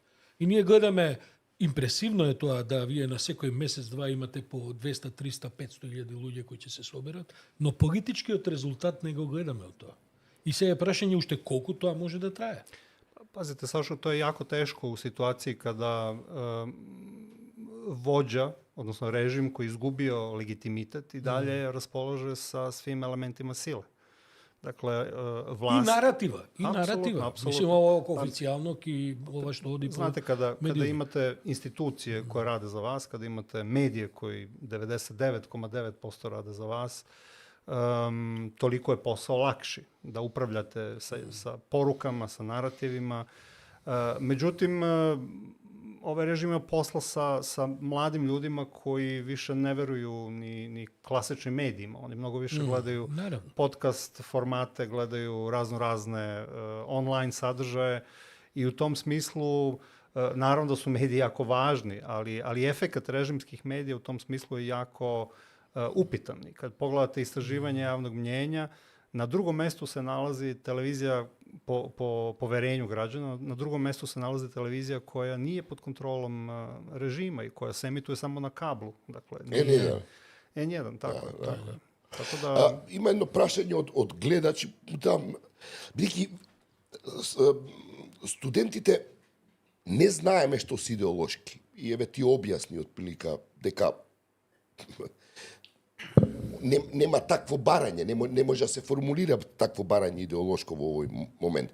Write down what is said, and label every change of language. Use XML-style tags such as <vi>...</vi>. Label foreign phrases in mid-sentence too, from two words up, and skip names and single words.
<mk>И ние гледаме, импресивно е тоа да вие на секој месец-два имате по 200, 300, 500 илјади луѓе кои ќе се соберат, но политичкиот резултат не го гледаме од тоа. И се е прашање уште колку тоа може да трае.</mk> <sr>Пазите, Сашо, тоа е јако тешко у ситуацији када воđа, односно режим кој изгубио легитимитет и далje располаже sa svim елементима силе. Dakle, vlast...</sr> <mk>И наратива.</mk> <sr>Apsolutno. Мислим, ово официјално и ова што оди по... Знате, kada имате институције кои раде за вас, kada имате медије кои 99,9% раде за вас, толико е посao лакши да управljate sa порукама, sa наративима. Меđutim, ovaj režim je posla sa mladim ljudima koji više ne veruju ni klasičnim medijima. Oni mnogo više gledaju podcast formate, gledaju razne online sadržaje i u tom smislu naravno da su mediji jako važni, ali efekat režimskih medija u tom smislu je jako upitan. Kad pogledate istraživanje javnog mnjenja, na drugom mestu se nalazi televizija po poverenju građana, na drugom mestu se nalazi televizija koja nije pod kontrolom režima i koja se emituje samo na kablu. Dakle, N1, tako je. Tako da...</sr> <mk>Има едно прашање од гледачи, бидејќи студентите не знаеме што се идеолошки. И еве ти објасни отприлика дека нема такво барање, не може да се формулира такво барање идеолошко во овој момент.</mk>